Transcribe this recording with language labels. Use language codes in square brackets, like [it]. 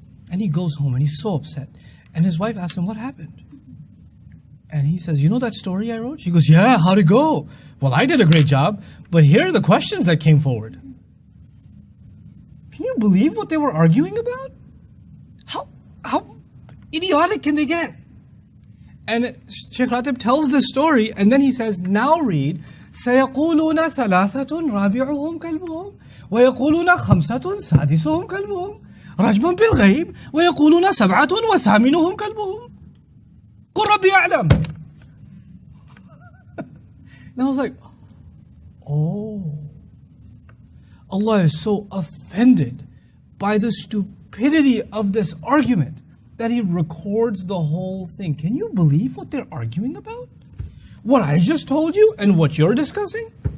[en] And he goes home and he's so upset. And his wife asks him, what happened? And he says, you know that story I wrote? She goes, yeah, how'd it go? Well, I did a great job, but here are the questions that came forward. Can you believe what they were arguing about? How idiotic can they get? And Sheikh Ratib tells this story, and then he says, now read, [ar] سيقولون ثلاثة رابعهم كلبهم ويقولون خمسة سادسهم كلبهم رجما بالغيب ويقولون سبعة وثامنهم كلبهم قل ربي أعلم. [en] And I was like, oh, Allah is so offended by the stupidity of this argument that He records the whole thing. Can you believe what they're arguing about? What I just told you and what you're discussing?